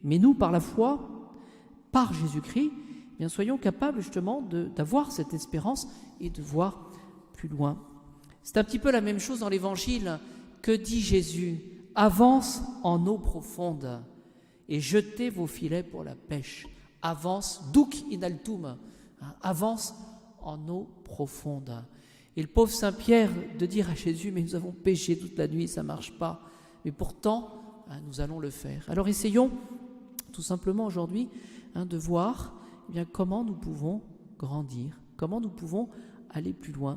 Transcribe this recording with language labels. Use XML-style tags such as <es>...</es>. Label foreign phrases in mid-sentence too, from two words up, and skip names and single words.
<fr>Mais nous, par la foi, par Jésus-Christ, eh bien, soyons capables justement d'avoir cette espérance et de voir plus loin. C'est un petit peu la même chose dans l'Évangile. Que dit Jésus ? Avance en eau profonde et jetez vos filets pour la pêche. Avance,</fr> <la>duc in altum,</la> <fr>avance en eau profonde. Et le pauvre Saint-Pierre de dire à Jésus, mais nous avons péché toute la nuit, ça ne marche pas. Mais pourtant, nous allons le faire. Alors essayons tout simplement aujourd'hui de voir comment nous pouvons grandir, comment nous pouvons aller plus loin.</fr>